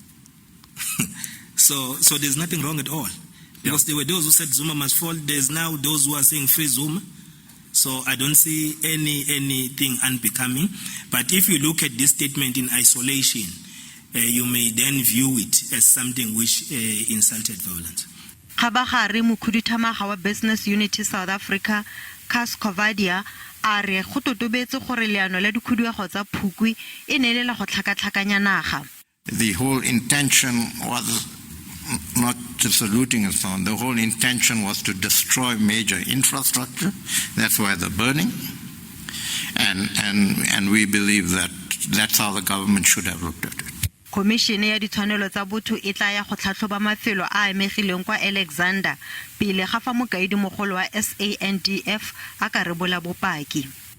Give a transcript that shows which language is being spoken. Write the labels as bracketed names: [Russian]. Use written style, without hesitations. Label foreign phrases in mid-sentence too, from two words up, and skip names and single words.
[English] So there's nothing wrong at all. Because there were those who said Zuma must fall, there's now those who are saying free Zuma. So I don't see anything unbecoming. But if you look at this statement in isolation, you may then view it as something which insulted violence. [Tswana] Khabagare mokhuduthamaga wa Business Unity South Africa, Cas Covadia, a re go totobetse gore leano la dikhuduego tsa Phukwi e ne le la go tlhakatlhakanya naga. [English] The whole intention was not just looting and so on. The whole intention was to destroy major infrastructure. That's why the burning. And we believe that that's how the government should have looked at it. [Tswana] Commission ya ditshwanelo tsa botho e tla ya go tlhatlhoba mafelo a emegileng kwa Alexander pele ga fa mokaedi mogolo wa SANDF a ka rebola bopaki.